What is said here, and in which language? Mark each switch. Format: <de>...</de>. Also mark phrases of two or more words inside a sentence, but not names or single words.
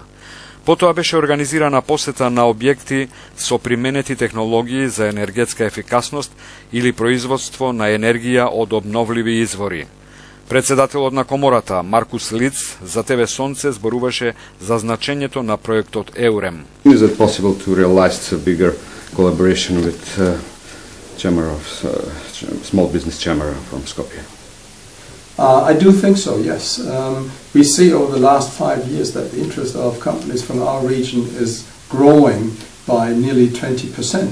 <mk>Потоа беше организирана посета на објекти со применети технологии за енергетска ефикасност или производство на енергија од обновливи извори. Председателот на комората, Маркус Лиц, за ТВ Сонце зборуваше за значењето на проектот EUREM.</mk> <en>Is it possible to realize a bigger collaboration with small business chamber from Skopje? I do think so, yes. We see over the last 5 years that the interest of companies from our region is growing by nearly 20%.</en>